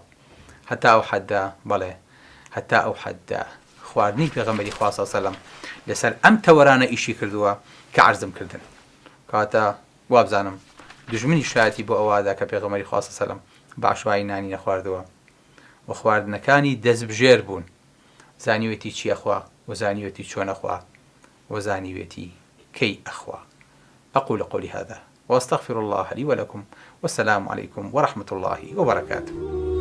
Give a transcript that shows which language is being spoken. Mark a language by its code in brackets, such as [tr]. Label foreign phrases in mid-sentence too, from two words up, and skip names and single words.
[ckb] هەتا ئەو حەددا، بەڵێ هەتا ئەو حەددا خواردنی پێغەمبەری خوا [ar] صلی الله علیه و سلم [ckb] لەسەر ئەم تەوەرانە ئیشی کردووە کە عەرزم کردن. کاتە وابزانم دژمنی شایەتی بۆ ئەوەدا کە پێغەمبەری خوا [ar] صلی الله علیه و سلم [ckb] باشوایی نانی نەخواردووە و خواردنەکانی دەستبژێر بوون، زانیوێتی چی ئەخوا و زانیوێتی چۆن ئەخوا و زانیوێتی کەی ئەخوا. [ar] أقول قولي هذا وأستغفر الله لي ولكم، والسلام عليكم ورحمة الله وبركاته.